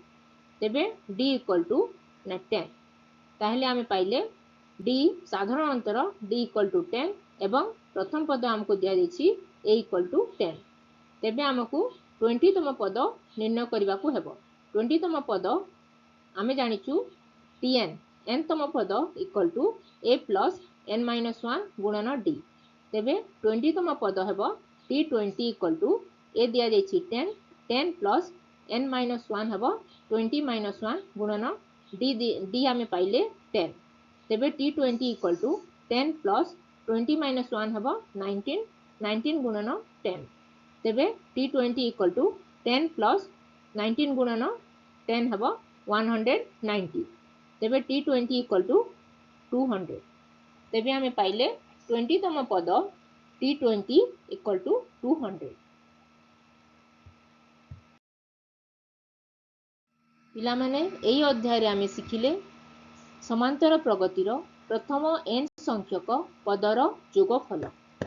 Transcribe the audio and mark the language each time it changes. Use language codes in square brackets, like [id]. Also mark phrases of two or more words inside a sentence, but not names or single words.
[or] ତେବେ [en] d equal to 10। [or] ତାହେଲେ ଆମେ ପାଇଲେ d ସାଧାରଣ ଅନ୍ତର [en] d equal to 10 [or] ଏବଂ ପ୍ରଥମ ପଦ ଆମକୁ ଦିଆଯାଇଛି [en] a equal to 10। [or] ତେବେ ଆମକୁ 20ତମ ପଦ ନିର୍ଣ୍ଣୟ କରିବାକୁ ହେବ। 20ତମ ପଦ ଆମେ ଜାଣିଛୁ Tn nତମ ପଦ [en] equal to a plus n minus 1 [or] ଗୁଣନ d। ତେବେ 20ତମ ପଦ ହେବ T20 [en] equal to a [or] ଦିଆଯାଇଛି 10, [en] 10 plus n minus 1 [or] ହେବ [en] 20 minus 1 [or] ଗୁଣନ d ଆମେ ପାଇଲେ 10। [en] ତେବେ T20 equal to 10 plus 20 minus 1 [or] ହେବ 19, 19 ଗୁଣନ 10। ତେବେ T20 [en] equal to 10 plus 19 [or] ଗୁଣନ 10 ହେବ 190। [en] ତେବେ T20 equal to 200। [or] ତେବେ ଆମେ ପାଇଲେ 20ତମ ପଦ T20 [en] equal to 200। [or] ପିଲାମାନେ ଏହି ଅଧ୍ୟାୟରେ ଆମେ ଶିଖିଲେ ସମାନ୍ତର ପ୍ରଗତିର ପ୍ରଥମ n ସଂଖ୍ୟକ ପଦର ଯୋଗଫଳ।